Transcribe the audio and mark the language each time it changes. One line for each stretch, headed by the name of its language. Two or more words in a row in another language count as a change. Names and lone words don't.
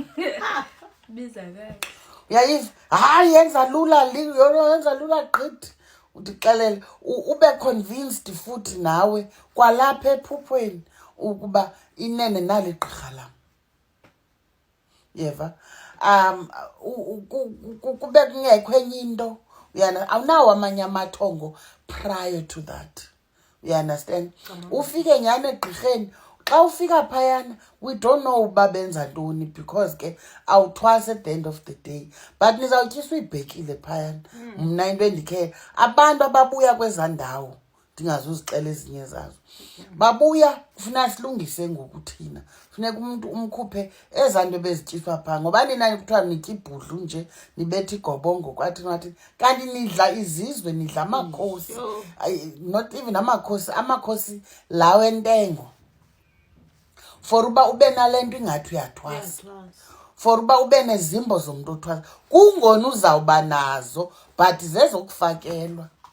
Xhosa: Uyayiva hayi yenza lula yenza lula gqithi udixelele ube convinced futhi nawe kwalapha ephuphweni ukuba inene nali gqirha lam. Yeva kube kungekho enye into awunawo amanye amathongo
English: prior to that. You understand?
Xhosa: Ufike nyhani egqirheni xa ufika phayana
English: we don't know
Xhosa: uba benza ntoni because ke awuthwasi
English: at the end of the day
Xhosa: but nizawutyiswa uyibhekile phayana. Mna into endikhe abantu ababuya kweza ndawo ndingazuzixela ezinye zazo babuya kufuna silungise ngoku thina funeka umuntu umkhuphe ezaa nto bezityiswa phaa ngoba nina kuthiwa nitya ibhudlu nje nibetha igobongo kwathi nathi kanti nidla izizwe nidla amakhosi
English: not even
Xhosa: amakhosi lawo entengo for uba ube nale nto ingathi uyathwasa for uba ube nezimbo zomntu othwasa kungona uzawuba nazo but zezokufakelwa.